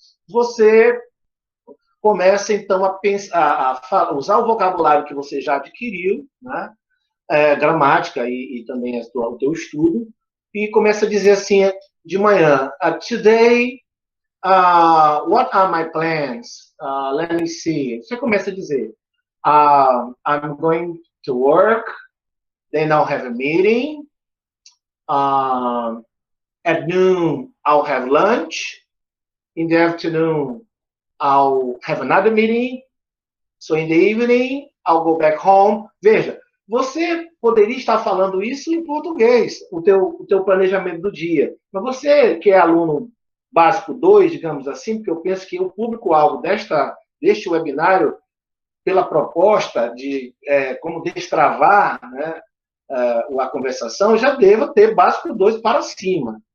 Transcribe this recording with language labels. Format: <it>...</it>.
<pt>Você começa, então, a pensar, a usar o vocabulário que você já adquiriu, né? Gramática e também o teu estudo, e começa a dizer assim, de manhã:</pt> <en>today, what are my plans? Let me see.</en> <pt>Você começa a dizer:</pt> <en>I'm going to work, then I'll have a meeting, at noon, I'll have lunch, in the afternoon, I'll have another meeting, so in the evening, I'll go back home.</en> <pt>Veja, você poderia estar falando isso em português, o teu planejamento do dia. Mas você, que é aluno básico 2, digamos assim, porque eu penso que o público-alvo deste webinário, pela proposta de como destravar, né, a conversação, já deva ter básico 2 para cima.</pt>